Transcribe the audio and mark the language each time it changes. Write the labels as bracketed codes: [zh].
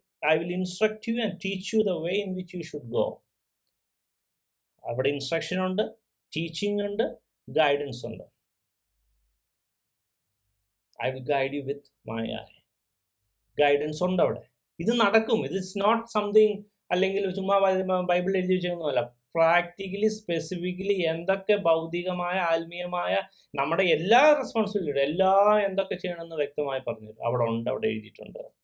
[en] I will instruct you and teach you the way in which you should go. [ml] അവിടെ instruction ഉണ്ട്, teaching ഉണ്ട്, guidance ഉണ്ട്. [en] I will guide you with my eye. [ml] Guidance ഉണ്ട് അവിടെ. ഇത് നടക്കും. ഇത് [en] it's not something [ml] അല്ലെങ്കിൽ ചുമ്മാ ബൈബിളിൽ എഴുതി വെച്ചൊന്നുമല്ല. പ്രാക്ടിക്കലി സ്പെസിഫിക്കലി എന്തൊക്കെ ഭൗതികമായ ആത്മീയമായ നമ്മുടെ എല്ലാ റെസ്പോൺസിബിലിറ്റി എന്തൊക്കെ ചെയ്യണമെന്ന് വ്യക്തമായി പറഞ്ഞു അവിടെ ഉണ്ട്, അവിടെ എഴുതിയിട്ടുണ്ട്.